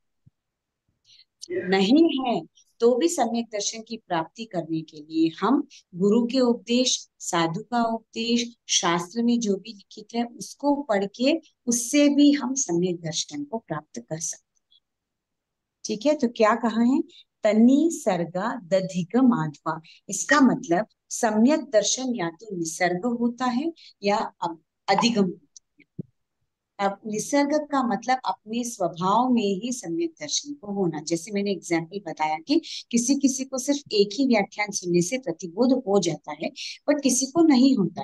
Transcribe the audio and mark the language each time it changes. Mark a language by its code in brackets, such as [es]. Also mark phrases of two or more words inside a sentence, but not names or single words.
[hi] नहीं है तो भी सम्यक दर्शन की प्राप्ति करने के लिए हम गुरु के उपदेश, साधु का उपदेश, शास्त्र में जो भी लिखित है उसको पढ़ के उससे भी हम सम्यक दर्शन को प्राप्त कर सकते हैं। ठीक है, तो क्या कहा है, [sa] तनी सर्गा दधिग माध्वा। [hi] इसका मतलब सम्यक दर्शन या तो निसर्ग होता है या अधिगम होता है। अब निसर्ग का मतलब अपने स्वभाव में ही सम्यक दर्शन को होना। जैसे मैंने एग्जाम्पल बताया कि किसी किसी को सिर्फ एक ही व्याख्यान सुनने से प्रतिबोध हो जाता है, बट किसी को नहीं होता है।